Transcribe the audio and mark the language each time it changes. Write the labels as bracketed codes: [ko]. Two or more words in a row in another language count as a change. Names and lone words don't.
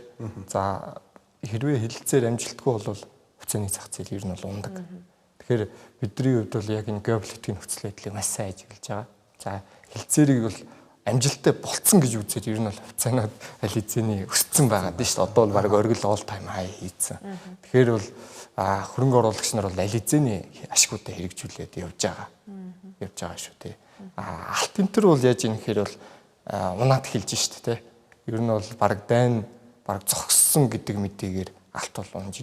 [mn] За хэрвээ хэлэлцээр амжилтгүй бол хувьцааны зах зээл ер нь бол ундаг. Тэгэхээр бидний хувьд бол яг энэ геополитикийн нөхцөл байдлыг маш сайн ажиглаж байгаа. За хэлэлцээрийг бол амжилттай болцсон гэж үзээд ер нь бол хувьцаанууд аль хэзээний өссөн байгаа дээ шүү дээ. Одоо бол баг оргил [en] all time high [mn] хийцэн. Тэгэхээр бол хөрөнгө оруулагч нар бол аль хэзээний ашигуудаа хэрэгжүүлээд явж байгаа шүү тий. Алт энтер бол яаж юм гэхээр бол унаад хэлж шүү дээ тий. Ер нь бол баг дайн баг зогссон гэдэг мэдээгээр алт бол унж.